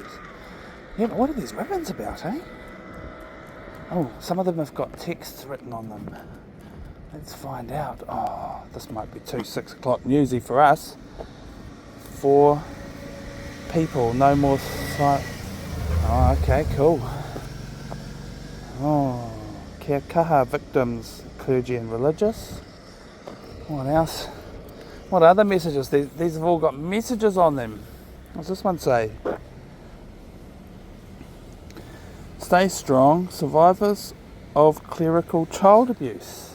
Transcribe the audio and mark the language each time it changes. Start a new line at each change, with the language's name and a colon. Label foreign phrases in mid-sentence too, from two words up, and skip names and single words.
English: Yeah, but what are these ribbons about, eh? Oh, some of them have got text written on them. Let's find out. Oh, this might be too 6 o'clock newsy for us. 4 people, no more sight. Oh, okay, cool. Oh,
Māori: kia kaha
English: victims, clergy and religious. What else? What other messages? These have all got messages on them. What's this one say? Stay strong, survivors of clerical child abuse.